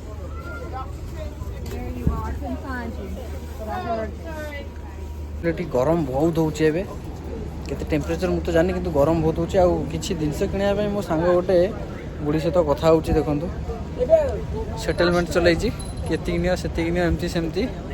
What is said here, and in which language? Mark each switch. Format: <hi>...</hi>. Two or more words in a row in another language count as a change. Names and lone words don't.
<en>There you are. I couldn't find you, but I heard you.</en> <or>ଏଠି ଗରମ ବହୁତ ହେଉଛି ଏବେ। କେତେ ଟେମ୍ପରେଚର ମୁଁ ତ ଜାଣିନି, କିନ୍ତୁ ଗରମ ବହୁତ ହେଉଛି। ଆଉ କିଛି ଜିନିଷ କିଣିବା ପାଇଁ ମୋ ସାଙ୍ଗ ଗୋଟେ ବୁଢ଼ୀ ସହିତ କଥା ହେଉଛି। ଦେଖନ୍ତୁ ସେଟେଲମେଣ୍ଟ ଚଲେଇଛି, କେତିକି ନିଅ ସେତିକି ନିଅ, ଏମିତି ସେମିତି।</or>